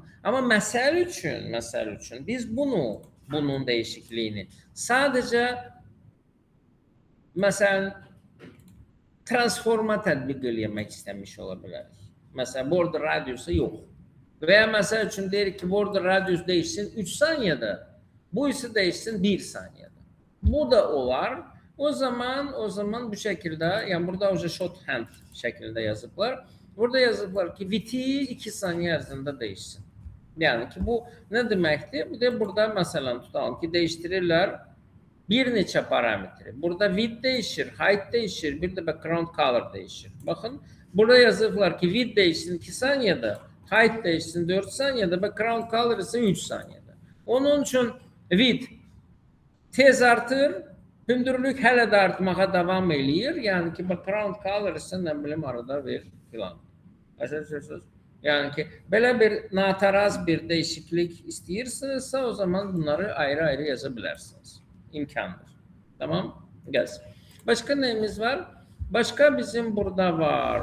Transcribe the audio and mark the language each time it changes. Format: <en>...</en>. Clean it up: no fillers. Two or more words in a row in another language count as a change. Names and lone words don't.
<az>Ama məsəl üçün biz bunun değişikliğini sadece məsələn transforma tətbiq eləmək istəmiş ola bilərik. Məsələn</az> <en>border radiusu</en> <az>yox. Veya məsəl üçün deyirik ki</az> <en>border radius</en> <az>değişsin 3 saniyede.</az> <tr>Bu ise değişsin 1 saniyede.</tr> <az>Bu da olar. O zaman bu şekilde yani burada уже shorthand şeklinde yazıblar. Burada yazıblar ki viti 2 saniye ərzində değişsin.</az> <tr>Yani ki bu ne demektir?</tr> <az>Bir de burada mesela tutalım ki değiştirirler bir neçə parametri.</az> <tr>Burada width değişir, height değişir, bir de</tr> <en>background color</en> <tr>değişir.</tr> <az>Bakın burada yazıblar ki width değişsin 2 saniyede, height değişsin 4 saniyede,</az> <en>background color</en> <az>ise 3 saniyede. Onun için width tez artır, hündürlük hələ də artmağa devam eləyir. Yani ki</az> <en>background color</en> <az>ise nə bilim arada bir filan. Yani ki belə bir nataraz bir değişiklik istəyirsinizsə o zaman bunları ayrı yazabilirsiniz.</az> <tr>İmkandır. Tamam? Gelsin. Başka neyimiz var? Başka bizim burada var.</tr>